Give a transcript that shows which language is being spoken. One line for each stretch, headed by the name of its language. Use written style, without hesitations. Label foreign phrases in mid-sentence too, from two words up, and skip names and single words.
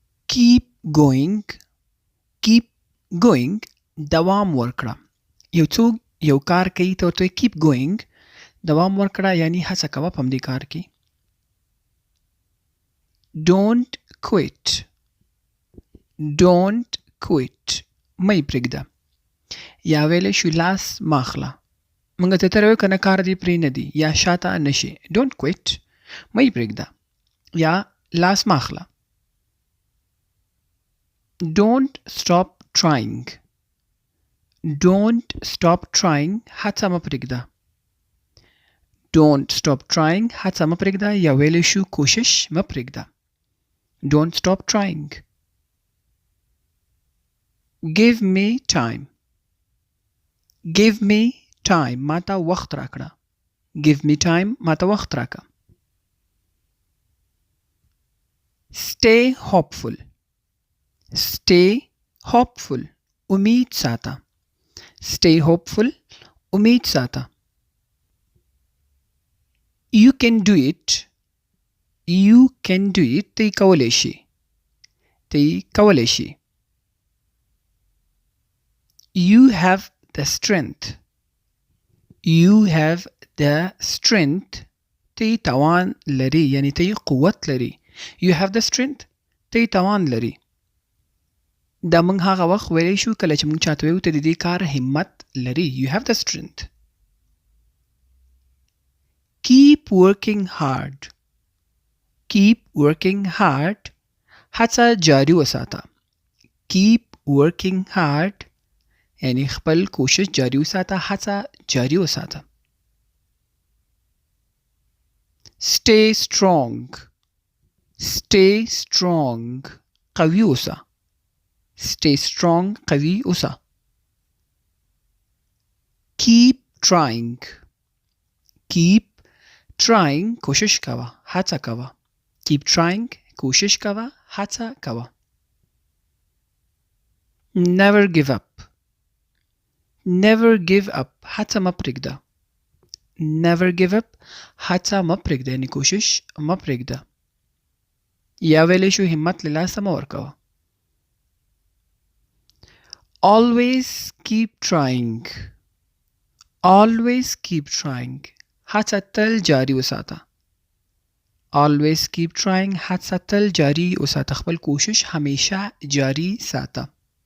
English: keep going keep going
Pashto: دوام ورکړه. یو څوک یو کار کوي ته ورته
English: keep going
Pashto: دوام ورکړه یعنی هڅه کوه په همدې کار کې.
English: don't quit don't quit
Pashto: مه یې پرېږده. یا ویلی شو لاس مه اخله. موږ ته تر کنه کار دې پرې نه دی یا شاته نه شي.
English: don't quit
Pashto: مه یې پرېږده یا لاس مه اخله.
English: don't stop trying don't stop trying
Pashto: هڅه مه پرېږده.
English: don't stop trying
Pashto: هڅه مه پرېږده یا ویلی شو کوشش مه پرېږده.
English: don't stop trying. give me time give me time
Pashto: ماته وخت راکړه.
English: give me time
Pashto: ماته وخت راکړه.
English: stay hopeful stay hopeful
Pashto: امید ساته.
English: stay hopeful
Pashto: امید ساته.
English: you can do it you can do it
Pashto: تی کولی شي تی کولی شي.
English: you have the strength you have the strength
Pashto: تی توان لري یعنی تی قوت لري.
English: you have the strength
Pashto: تی توان لري. دا موږ هغه وخت ویلی شو کله چې موږ چاته ویو ته د دې کار همت لري.
English: you have the strength. keep working hard keep working hard
Pashto: هڅه جاری وساته.
English: keep working hard
Pashto: یعنی خپل کوشش جاری وساته هڅه جاری وساته.
English: stay strong stay strong
Pashto: قوي اوسه.
English: stay strong
Pashto: قوي اوسه.
English: keep trying keep trying
Pashto: کوشش کوه هڅه کوه.
English: keep trying
Pashto: کوشش کوه هڅه کوه.
English: never give up never give up
Pashto: هڅه مه پرېږده.
English: never give up
Pashto: هڅه مه پرېږده یعنی کوشش مه پرېږده. یا ویلی شو همت له لاسه مه ورکوه.
English: always keep trying always keep trying
Pashto: هڅه تل جاری وساته.
English: always keep trying
Pashto: هڅه تل جاری وساته. خپل کوشش همیشه جاری ساته.